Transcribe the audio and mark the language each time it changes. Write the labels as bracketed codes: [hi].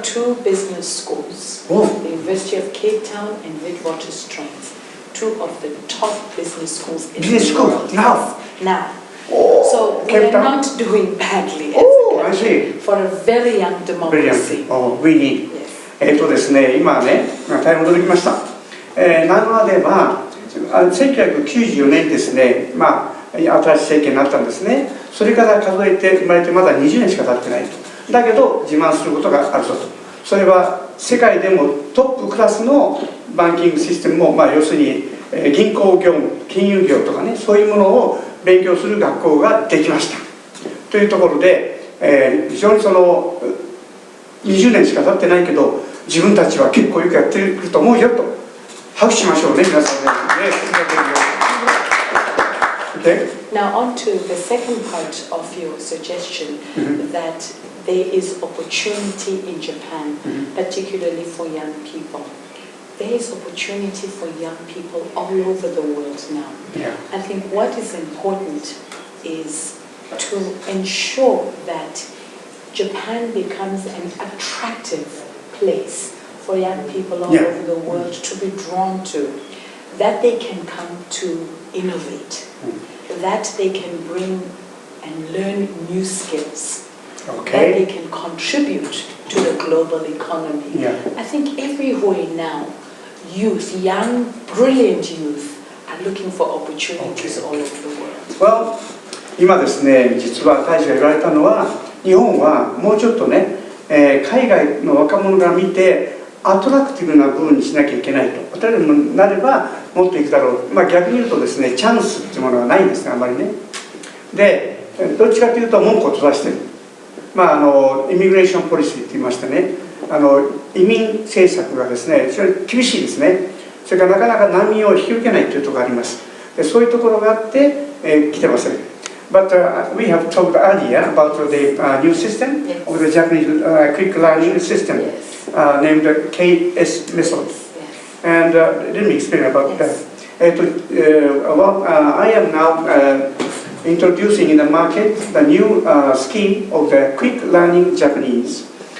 [en] 2 business schools, the University of Cape Town and Witwatersrand, 2 of the top business schools in the world. Now? Now. Oh, so we are not doing badly as a country. I see. For a very young democracy. Oh, we need. [ja] ですね、今ね、大変驚きました。南アでは1994年ですね、新しい政権になったんですね。それから数えて生まれてまだ20年しか経ってないと。だけど自慢することがあるぞと。それは世界でもトップクラスのバンキングシステムも、要するに銀行業務、金融業とかね、そういうものを勉強する学校ができましたというところで、非常にその20年しか経ってないけど自分たちは結構よくやってると思うよと拍手しましょうね、皆さんね。 [en] Okay? Now on to the second part of your suggestion, that there is opportunity in Japan, particularly for young people. There is opportunity for young people all over the world now. Yeah. I think what is important is to ensure that Japan becomes an attractive place for young people all over the world to be drawn to, that they can come to innovate, that they can bring and learn new skills, that they can contribute to the global economy. I think everywhere now, youth, young, brilliant youth, are looking for opportunities all over the world. [ja] Well, 今ですね、実は大使が言われたのは、日本はもうちょっとね、海外の若者が見てアトラクティブな部分にしなきゃいけないと。例えばなればもっといくだろう。逆に言うとですね、チャンスっていうものがないんですね、あんまりね。で、どっちかというと門戸を閉ざしてる。イミグレーションポリシーって言いましてね、移民政策がですね、非常に厳しいですね。それからなかなか難民を引き受けないというところがあります。で、そういうところがあって、来てません。 [en] But we have talked earlier about the new system of the Japanese quick learning system named KS method. And let me explain about that. I am now introducing in the market the new scheme of the quick learning Japanese.